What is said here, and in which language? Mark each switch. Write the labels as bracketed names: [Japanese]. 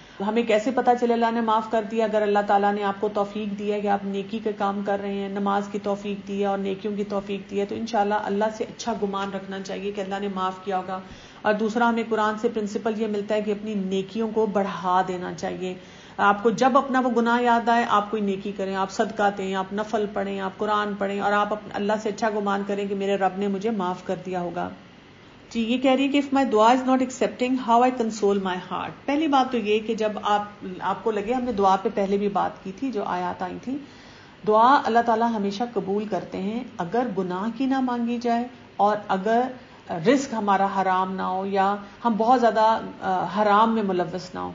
[Urdu] ہمیں کیسے پتا چلے اللہ نے معاف کر دیا؟ اگر اللہ تعالیٰ نے آپ کو توفیق دی ہے کہ آپ نیکی کے کام کر رہے ہیں, نماز کی توفیق دی ہے اور نیکیوں کی توفیق دی ہے, تو انشاءاللہ اللہ سے اچھا گمان رکھنا چاہیے کہ اللہ نے معاف کیا ہوگا. اور دوسرا ہمیں قرآن سے پرنسپل یہ ملتا ہے کہ اپنی نیکیوں کو بڑھا دینا چاہیے. آپ کو جب اپنا وہ گناہ یاد آئے آپ کوئی نیکی کریں, آپ صدقہ دیں, آپ نفل پڑھیں, آپ قرآن پڑھیں, اور آپ اللہ سے اچھا گمان کریں کہ میرے رب نے مجھے معاف کر دیا ہوگا. جی یہ کہہ رہی ہے کہ [English] if my dua is not accepting, how I console my heart. [Urdu] پہلی بات تو یہ کہ جب آپ کو لگے, ہم نے دعا پہ پہلے بھی بات کی تھی جو آیات آئی تھی, دعا اللہ تعالیٰ ہمیشہ قبول کرتے ہیں اگر گناہ کی نہ مانگی جائے اور اگر رزق ہمارا حرام نہ ہو یا ہم بہت زیادہ حرام میں ملوث نہ ہو.